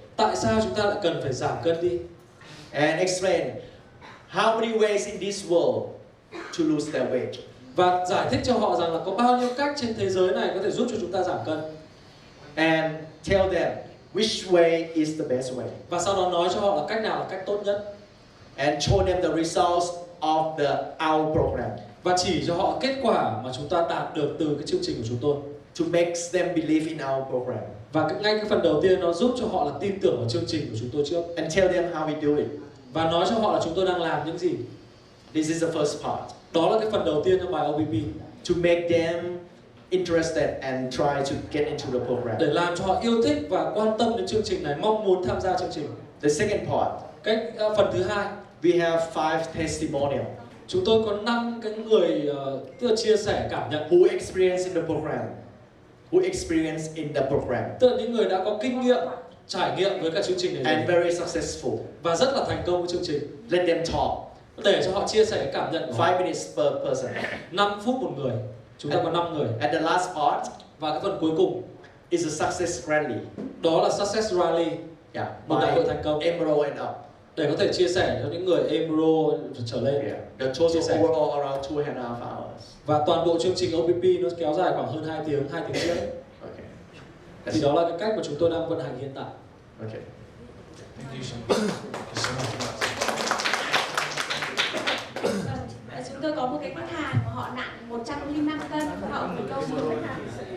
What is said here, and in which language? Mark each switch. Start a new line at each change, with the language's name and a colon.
Vietnamese: Tại sao chúng ta lại cần phải giảm cân đi?
English: And explain how many ways in this world to lose their weight.
Vietnamese: Và giải thích cho họ rằng là có bao nhiêu cách trên thế giới này có thể giúp cho chúng ta giảm cân.
English: And tell them which way is the best way.
Vietnamese: Và sau đó nói cho họ là cách nào là cách tốt nhất.
English: And show them the results of our program.
Vietnamese: Và chỉ cho họ kết quả mà chúng ta đạt được từ cái chương trình của chúng tôi.
English: To make them believe in our program.
Vietnamese: Và ngay cái phần đầu tiên nó giúp cho họ là tin tưởng vào chương trình của chúng tôi trước.
English: And tell them how we do it.
Vietnamese: Và nói cho họ là chúng tôi đang làm những gì.
English: This is the first part.
Vietnamese: Đó là cái phần đầu tiên trong bài OPP.
English: To make them interested and try to get into the program.
Vietnamese: Để làm cho họ yêu thích và quan tâm đến chương trình này, mong muốn tham gia chương trình.
English: The second part,
Vietnamese: Phần thứ hai,
English: we have 5 testimonials.
Vietnamese: chúng tôi có 5 cái người tức là chia sẻ cảm nhận.
English: Who experienced in the program? Who experienced in the program?
Vietnamese: Tức là những người đã có kinh nghiệm, trải nghiệm với cả chương trình này
English: And very successful.
Vietnamese: và rất là thành công với chương trình.
English: Let them talk.
Vietnamese: Để cho họ chia sẻ cảm nhận.
English: 5 minutes per person.
Vietnamese: 5 phút một người. Chúng ta có 5 người.
English: And the last part,
Vietnamese: và cái phần cuối cùng
English: is a success rally.
Vietnamese: Đó là success rally.
English: Yeah.
Vietnamese: Một đại hội thành công.
English: Emerald and up.
Vietnamese: Để có thể chia sẻ cho những người Emerald trở lên.
English: Yeah. The total overall around 2.5 hours.
Vietnamese: Và toàn bộ chương trình OPP nó kéo dài khoảng hơn 2 tiếng, 2 tiếng rưỡi.
English: Okay.
Vietnamese: Thì đó là cái cách mà chúng tôi đang vận hành hiện tại.
English: Okay. Thank you so much.
Vietnamese: Chúng tôi có một cái khách hàng mà họ nặng 105 cân, họ thành công nhiều khách hàng.